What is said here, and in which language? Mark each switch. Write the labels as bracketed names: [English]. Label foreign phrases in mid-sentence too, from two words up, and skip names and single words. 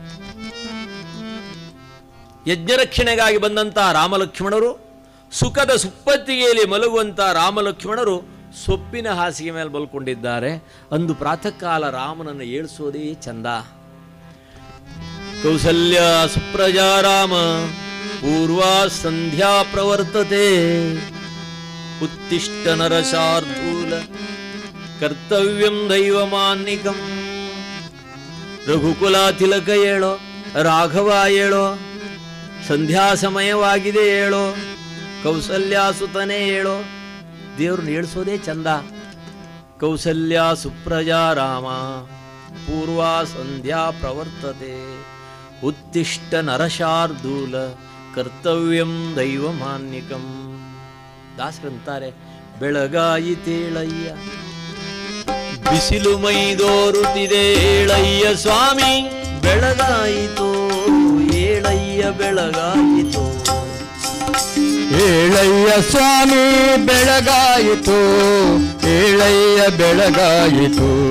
[Kannada] ಯಜ್ಞರಕ್ಷಣೆಗಾಗಿ ಬಂದಂತಹ ರಾಮಲಕ್ಷ್ಮಣರು, ಸುಖದ ಸುಪ್ಪತ್ತಿಗೆಯಲ್ಲಿ ಮಲಗುವಂತ ರಾಮಲಕ್ಷ್ಮಣರು ಸೊಪ್ಪಿನ ಹಾಸಿಗೆ ಮೇಲೆ ಮಲ್ಕೊಂಡಿದ್ದಾರೆ. ಅಂದು ಪ್ರಾತಃ ಕಾಲ ರಾಮನನ್ನು ಏಳಿಸೋದೇ ಚಂದ. [Sanskrit] ಕೌಸಲ್ಯ ಸುಪ್ರಜಾ ರಾಮ ಪೂರ್ವಾ ಸಂಧ್ಯಾ ಪ್ರವರ್ತತೆ, ಉತ್ತಿಷ್ಟ ನರಶಾರ್ಧೂಲ ಕರ್ತವ್ಯಂ ದೈವಮಾನ್ನಿಕಂ. [Kannada] ರಘುಕುಲ ತಿಲಕ ಹೇಳೋ, ರಾಘವ ಹೇಳೋ, ಸಂಧ್ಯಾ ಸಮಯವಾಗಿದೆ ಹೇಳೋ, ಕೌಸಲ್ಯಾಸುತನೇ ಹೇಳೋ. ದೇವ್ರನ್ನ ಏಳಿಸೋದೇ ಚಂದ. [Sanskrit] ಕೌಸಲ್ಯ ಸುಪ್ರಜಾ ರಾಮ ಪೂರ್ವಾ ಸಂಧ್ಯಾ ಪ್ರವರ್ತತೆ, ಉತ್ತಿಷ್ಟ ನರಶಾರ್ಧೂಲ ಕರ್ತವ್ಯಂ ದೈವಮಾನ್ಯಕಂ. [Kannada] ದಾಸರಂತಾರೆ, ಬೆಳಗಾಯಿತೇಳಯ್ಯ ಬಿಸಿಲು ಮೈದೋರುತ್ತಿದೆ ಏಳಯ್ಯ ಸ್ವಾಮಿ, ಬೆಳಗಾಯಿತೋ ಏಳಯ್ಯ ಬೆಳಗಾಯಿತೋ. ಏಳಯ್ಯ ಸ್ವಾಮಿ ಬೆಳಗಾಯಿತು, ಏಳಯ್ಯ ಬೆಳಗಾಯಿತು.